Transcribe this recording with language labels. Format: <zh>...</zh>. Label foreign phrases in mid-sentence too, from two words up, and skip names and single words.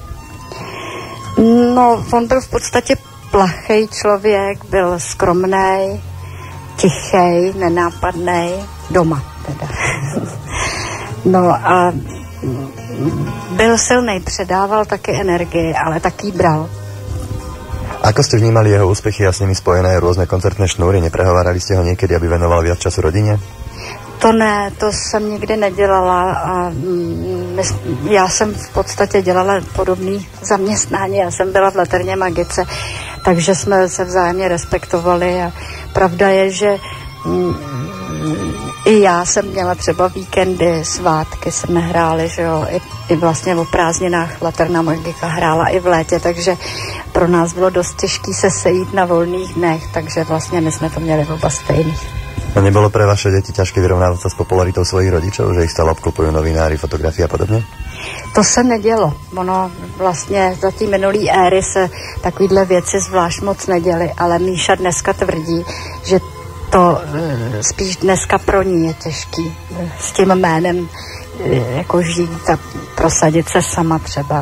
<cs>No, on byl v podstatě plachej člověk, byl skromnej, tichej, nenápadnej, doma teda. No a byl silnej, předával taky energii, ale taky bral.</cs> <sk>Ako ste vnímali jeho úspechy a s nimi spojené rôzne koncertné šnúry? Neprehovárali ste ho niekedy, aby venoval viac času rodine?</sk> <cs>To ne, to jsem nikdy nedělala a já jsem v podstatě dělala podobné zaměstnání. Já jsem byla v Laterně Magice, takže jsme se vzájemně respektovali a pravda je, že i já jsem měla třeba víkendy, svátky jsme hráli, že jo, i vlastně o prázdninách Laterna Magika hrála i v létě, takže pro nás bylo dost těžké se sejít na volných dnech, takže vlastně my jsme to měli oba stejný.</cs> <sk>A nebolo pre vaše deti ťažké vyrovnávať sa s popularitou svojich rodičov, že ich stále obklopujú novinári, fotografie a podobně?</sk> <cs>To se nedělo. Ono vlastně za té minulý éry se takovýhle věci zvlášť moc neděly, ale Míša dneska tvrdí, že to spíš dneska pro ní je těžký s tím jménem jako žít a prosadit se sama třeba.</cs>